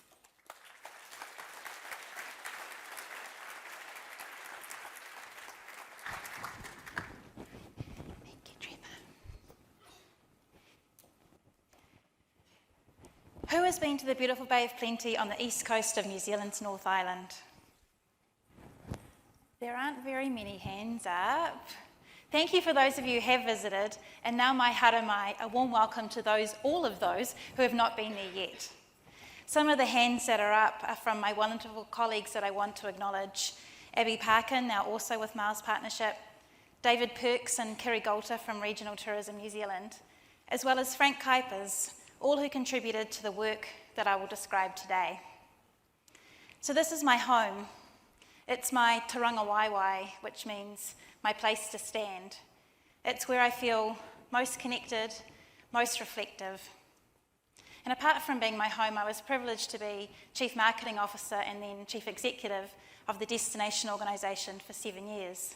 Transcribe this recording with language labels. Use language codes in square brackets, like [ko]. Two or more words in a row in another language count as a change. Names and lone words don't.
[en] Who has been to the beautiful Bay of Plenty on the east coast of New Zealand's North Island? There aren't very many hands up. Thank you for those of you who have visited, and now [mi] mai haramai, [en] a warm welcome to all of those who have not been there yet. Some of the hands that are up are from my wonderful colleagues that I want to acknowledge. Abby Parkin, now also with Mars Partnership, David Perks and Kiri Golter from Regional Tourism New Zealand, as well as Frank Kuipers, all who contributed to the work that I will describe today. So this is my home. It's my [mi] tauranga waiwai, [en] which means my place to stand. It's where I feel most connected, most reflective. And apart from being my home, I was privileged to be Chief Marketing Officer and then Chief Executive of the Destination Organisation for 7 years.